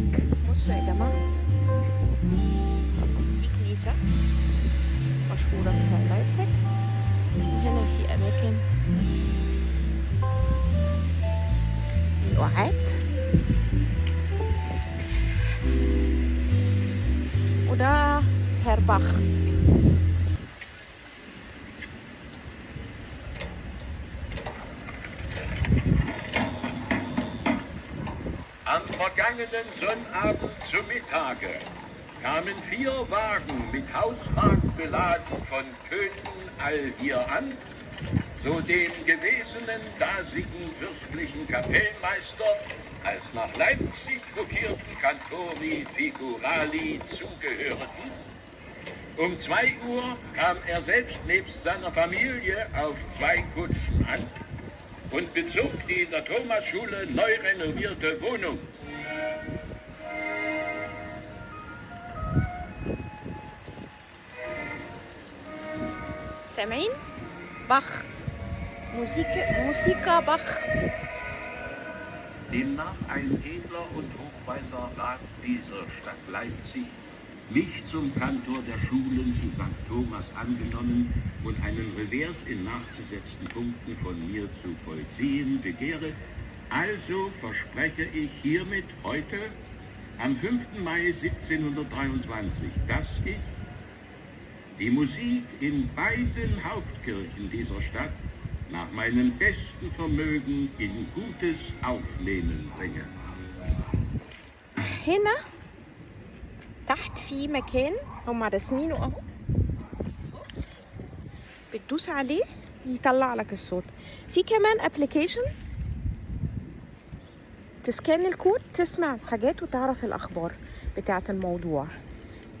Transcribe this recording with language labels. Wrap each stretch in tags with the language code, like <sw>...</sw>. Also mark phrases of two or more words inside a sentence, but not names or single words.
<ar>بصوا يا جماعة، دي كنيسة مشهورة في لايبزيج. وهنا في أماكن للقعاد، وده هيرباخ.</ar> <de>Am vergangenen Sonnabend zum Mittage kamen 4 Wagen mit Hausrat beladen von Köthen all hier an, so dem gewesenen dasigen fürstlichen Kapellmeister als nach Leipzig gruppierten Cantori Figurali zugehörten. Um 2 Uhr kam er selbst nebst seiner Familie auf 2 Kutschen an und bezog die in der Thomasschule neu renovierte Wohnung.</de> <ar>سامعين؟ باخ، موسيقى باخ.</ar> <de>Demnach ein edler und hochweiser Rat dieser Stadt Leipzig, mich zum Kantor der Schulen zu St. Thomas angenommen und einen Revers in nachgesetzten Punkten von mir zu vollziehen begehre, also verspreche ich hiermit heute, am 5. Mai 1723, dass ich die Musik in beiden Hauptkirchen dieser Stadt nach meinem besten Vermögen in gutes Aufnehmen bringe.</de> <ar>هنا تحت في مكان هما راسمينه اهو، بتدوس عليه يطلع لك الصوت. في كمان ابلكيشن تسكان الكود، تسمع الحاجات وتعرف الاخبار بتاعه الموضوع.</ar>